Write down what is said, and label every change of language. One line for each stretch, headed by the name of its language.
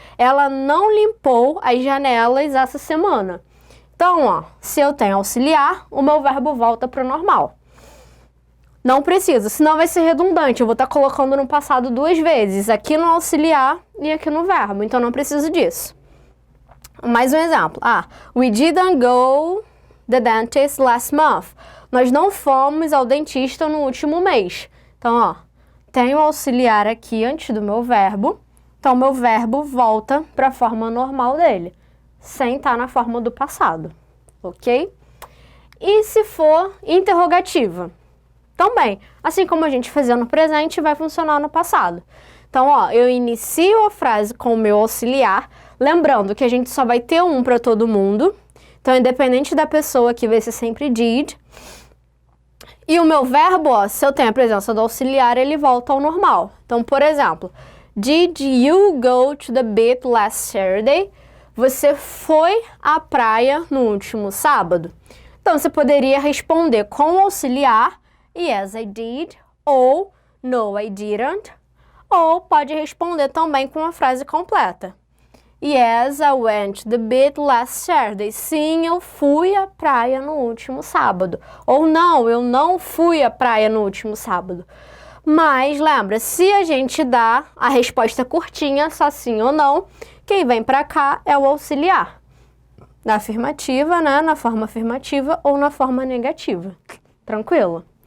Portuguese: Ela não limpou as janelas essa semana. Então, ó, se eu tenho auxiliar, o meu verbo volta para o normal. Não precisa, senão vai ser redundante. Eu vou estar colocando no passado duas vezes, aqui no auxiliar e aqui no verbo. Então, não preciso disso. Mais um exemplo.
English: We didn't go the dentist last month.
Portuguese: Nós não fomos ao dentista no último mês. Então, ó, tenho o auxiliar aqui antes do meu verbo. Então, meu verbo volta para a forma normal dele, sem estar na forma do passado, ok? E se for interrogativa? Também, assim como a gente fazia no presente, vai funcionar no passado. Então, ó, eu inicio a frase com o meu auxiliar, lembrando que a gente só vai ter um para todo mundo. Então, independente da pessoa, aqui vai ser sempre did. E o meu verbo, ó, se eu tenho a presença do auxiliar, ele volta ao normal. Então, por exemplo,
English: did you go to the beach last Saturday?
Portuguese: Você foi à praia no último sábado? Então, você poderia responder com o auxiliar,
English: yes, I did,
Portuguese: ou
English: no, I didn't,
Portuguese: ou pode responder também com a frase completa.
English: Yes, I went to the beach last Saturday.
Portuguese: Sim, eu fui à praia no último sábado. Ou não, eu não fui à praia no último sábado. Mas lembra, se a gente dá a resposta curtinha, só sim ou não, quem vem para cá é o auxiliar. Na afirmativa, né? Na forma afirmativa ou na forma negativa. Tranquilo?